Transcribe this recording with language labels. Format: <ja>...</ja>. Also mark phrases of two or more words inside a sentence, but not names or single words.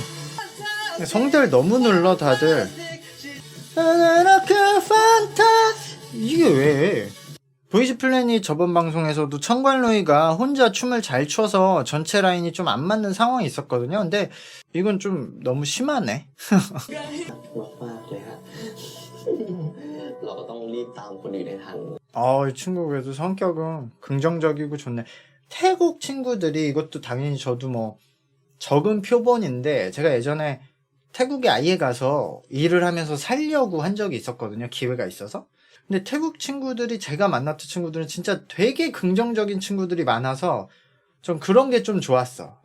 <ko>성대를 너무 눌러, 다들. 이게 왜? 보이즈 플래닛 저번 방송에서도 청관로이가 혼자 춤을 잘 춰서 전체 라인이 좀 안 맞는 상황이 있었거든요. 근데 이건 좀 너무 심하네.</ko> <th>มากๆเลยฮะ เราก็ต้องรีบตามคนอื่นให้ทัน</th> <ko>이 친구 그래도 성격은 긍정적이고 좋네. 태국 친구들이 이것도 당연히 저도 뭐 적은 표본인데 제가 예전에 태국에 아예 가서 일을 하면서 살려고 한 적이 있었거든요. 기회가 있어서. 근데 태국 친구들이 제가 만났던 친구들은 진짜 되게 긍정적인 친구들이 많아서 좀 그런 게 좀 좋았어.</ko>